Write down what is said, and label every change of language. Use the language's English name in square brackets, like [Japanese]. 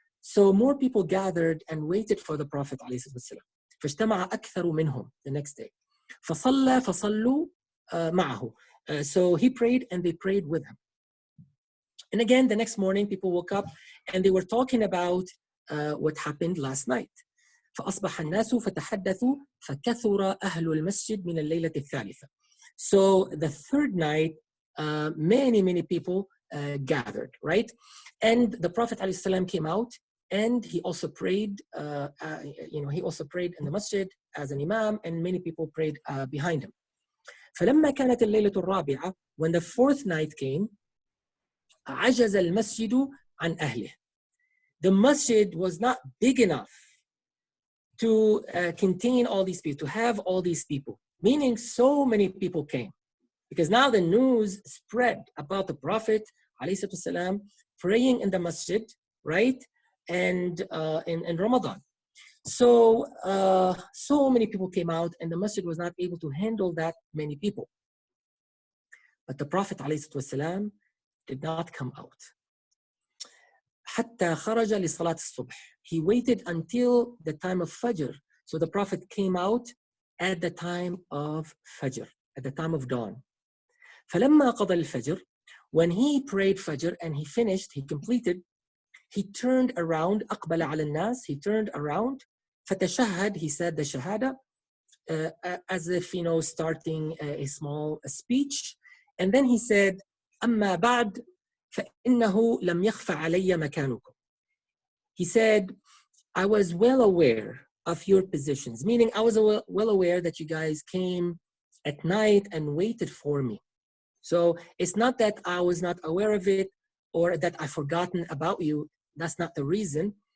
[English] So more people gathered and waited for the Prophet ﷺ. [Arabic] فاجتمع أكثر منهم [English] the next day. [Arabic] فصلى فصلوا معه. [English] So he prayed and they prayed with him. And again, the next morning, people woke up and they were talking about what happened last night. [Arabic] فأصبح الناس فتحدثوا فكثر أهل المسجد من الليلة الثالثة. [English] So the third night, many people gathered, right? And the Prophet ﷺ came out and he also prayed. He also prayed in the masjid as an imam, and many people prayed behind him. [Arabic] فلما كانت الليلة الرابعة, [English] when the fourth night came, [Arabic] عجز المسجد عن أهله. [English] The masjid was not big enough to contain all these people, to have all these people, meaning so many people came. Because now the news spread about the Prophet ﷺ praying in the masjid, right? And in Ramadan. So many people came out and the masjid was not able to handle that many people. But the Prophet ﷺ did not come out. [Arabic] حتى خرج لصلاة الصبح. [English] He waited until the time of Fajr. So the Prophet came out at the time of Fajr, at the time of dawn. [Arabic] فلما قضى الفجر, [English] when he prayed Fajr and he finished, he completed, he turned around, [Arabic] أقبل على الناس, [English] he turned around, [Arabic] فتشهد, [English] he said the shahada, as if, starting a small speech. And then he said, [Arabic] أما بعد فإنه لم يخف علي مكانكم. [English] He said, I was well aware of your positions, meaning I was well aware that you guys came at night and waited for me. So it's not that I was not aware of it or that I've forgotten about you. That's not the reason.